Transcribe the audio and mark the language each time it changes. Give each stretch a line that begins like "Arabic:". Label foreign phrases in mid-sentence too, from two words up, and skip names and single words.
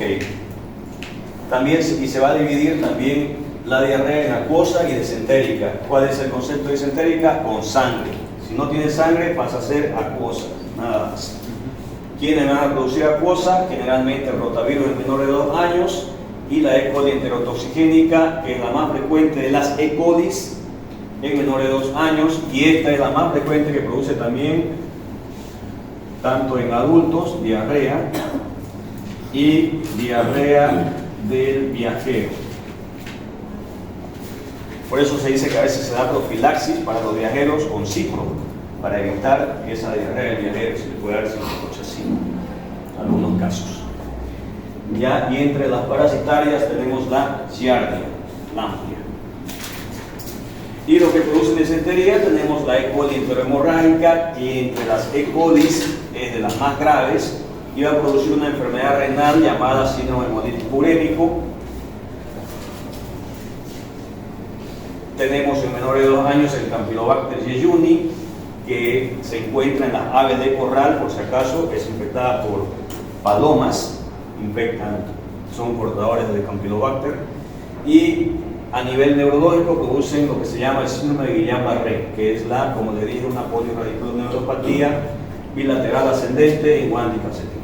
Spanish: También, y se va a dividir también la diarrea en acuosa y desentérica. ¿Cuál es el concepto de desentérica? Con sangre. Si no tiene sangre, pasa a ser acuosa, nada más. ¿Quiénes van a producir acuosa? Generalmente el rotavirus en menores de 2 años y la E. coli enterotoxigénica, que es la más frecuente de las E. colis en menores de 2 años, y esta es la más frecuente que produce también, tanto en adultos, diarrea y diarrea del viajero. Por eso se dice que a veces se da profilaxis para los viajeros con cipro, para evitar esa diarrea del viajero. Se le puede dar ciprofloxacin en algunos casos. Ya, y entre las parasitarias tenemos la giardia, la amplia. Y lo que produce disentería tenemos la E. coli enterohemorrágica, que entre las E. colis es de las más graves y va a producir una enfermedad renal llamada síndrome hemolítico urémico. Tenemos en menores de 2 años el Campylobacter jejuni, que se encuentra en las aves de corral, por si acaso, es infectada por palomas, son portadores de Campylobacter, y a nivel neurológico producen lo que se llama el síndrome de Guillain-Barré, que es como le dije, una polirradiculoneuropatía bilateral ascendente en Guanti calcetín.